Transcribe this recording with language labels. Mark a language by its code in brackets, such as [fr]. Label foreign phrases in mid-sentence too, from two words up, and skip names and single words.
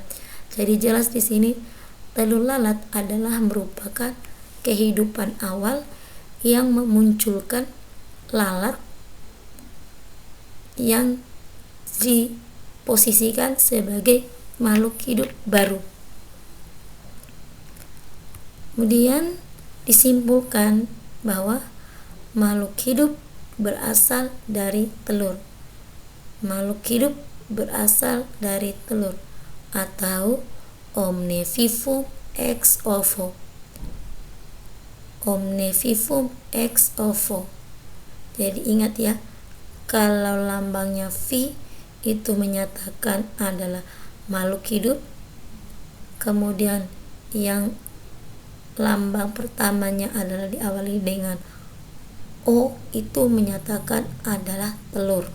[id] Jadi jelas di sini telur lalat adalah merupakan kehidupan awal yang memunculkan lalat yang diposisikan sebagai makhluk hidup baru. Kemudian disimpulkan bahwa makhluk hidup berasal dari telur. Makhluk hidup berasal dari telur atau [la] omne vivum ex ovo. Omne vivum ex ovo. [id] Jadi ingat ya, kalau lambangnya V itu menyatakan adalah makhluk hidup, kemudian yang lambang pertamanya adalah diawali dengan O itu menyatakan adalah telur.